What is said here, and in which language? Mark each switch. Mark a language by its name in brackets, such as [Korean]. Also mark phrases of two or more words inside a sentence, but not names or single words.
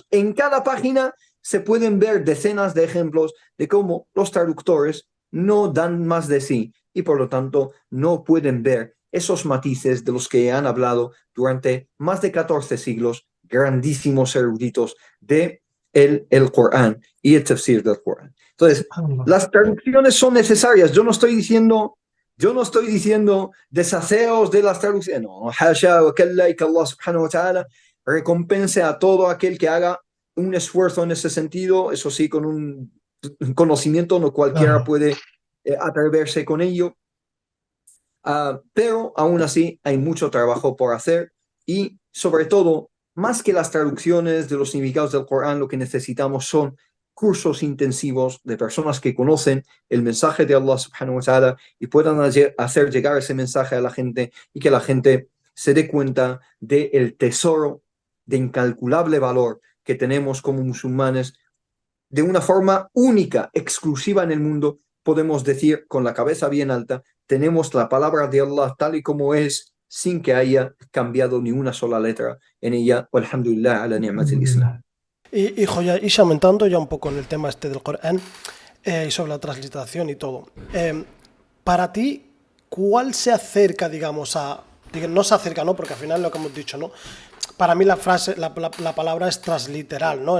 [Spanish] En cada página se pueden ver decenas de ejemplos de cómo los traductores no dan más de sí y por lo tanto no pueden ver esos matices de los que han hablado durante más de 14 siglos grandísimos eruditos de el Corán y el tafsir del Corán. Entonces, Subhanallah. las traducciones son necesarias. Yo no estoy diciendo deshaceos de las traducciones. No, [Arabic] حاشا وكلا, [Spanish] y que Allah [Arabic] سبحانه وتعالى [Spanish] recompense a todo aquel que haga un esfuerzo en ese sentido, eso sí, con un conocimiento, no cualquiera Claro. puede atreverse con ello. Pero aún así hay mucho trabajo por hacer y sobre todo, más que las traducciones de los significados del Corán, lo que necesitamos son cursos intensivos de personas que conocen el mensaje de Allah [Arabic] سبحانه وتعالى [Spanish] y puedan hacer llegar ese mensaje a la gente y que la gente se dé cuenta del tesoro de incalculable valor que tenemos como musulmanes de una forma única, exclusiva en el mundo. Podemos decir con la cabeza bien alta, tenemos la palabra de Allah tal y como es, sin que haya cambiado ni una sola letra en ella. [Arabic] الحمد لله على نعمة الإسلام. [Spanish] Y joya, y aumentando ya un poco en el tema este del Corán y sobre la transliteración y todo. Para ti, ¿cuál se acerca, digamos, a... No se acerca, ¿no? Porque al final lo que hemos dicho, ¿no? Para mí la frase, la palabra es transliteral, ¿no?